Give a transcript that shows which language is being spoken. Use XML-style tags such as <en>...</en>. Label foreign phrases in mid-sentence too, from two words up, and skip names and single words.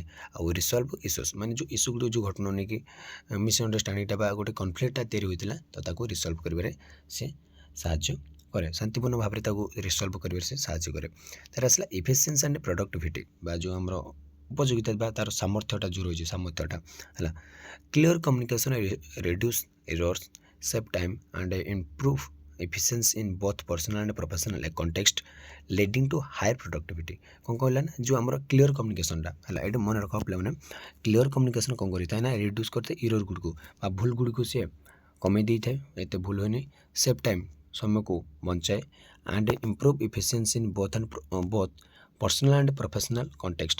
<or>ଆଉ</or> <en>resolve issues</en> <or>ମାନେ ଯେଉଁ ଇସ୍ୟୁ ଗୁଡ଼ିକ ଯେଉଁ ଘଟଣା ନେଇକି ମିସ୍ଅଣ୍ଡରଷ୍ଟାଣ୍ଡିଂଟା ବା ଗୋଟେ କନଫ୍ଲିକ୍ଟଟା ତିଆରି ହୋଇଥିଲା ତ ତାକୁ ରିସଲ୍ଭ କରିବାରେ ସେ ସାହାଯ୍ୟ କରେ, ଶାନ୍ତିପୂର୍ଣ୍ଣ ଭାବରେ ତାକୁ ରିସଲ୍ଭ କରିବାରେ ସେ ସାହାଯ୍ୟ କରେ। ତାର ଆସିଲା</or> <en>efficiency and productivity</en> <or>ବା ଯେଉଁ ଆମର ଉପଯୋଗିତା ବା ତାର ସାମର୍ଥ୍ୟଟା ଯେଉଁ ରହିଛି ସାମର୍ଥ୍ୟଟା ହେଲା।</or> <en>clear communication reduce errors, save time and improve efficiency in both personal and professional context leading to higher productivity।</en> <or>କ'ଣ କହିଲା ନା ଯେଉଁ ଆମର କ୍ଲିୟର କମ୍ୟୁନିକେସନ୍ଟା ହେଲା, ଏଇଟା ମନେ ରଖ ପିଲାମାନେ</or> <en>clear communication</en> <or>କ'ଣ କରିଥାଏ ନା ରିଡ୍ୟୁସ୍ କରିଥାଏ ଇରର୍ ଗୁଡ଼ିକୁ ବା ଭୁଲ ଗୁଡ଼ିକୁ ସିଏ କମେଇ ଦେଇଥାଏ, ଏତେ ଭୁଲ ହୁଏନି।</or> <en>save time</en> <or>ସମୟକୁ ବଞ୍ଚାଏ</or> <en>and improve efficiency in both personal and professional context.</en>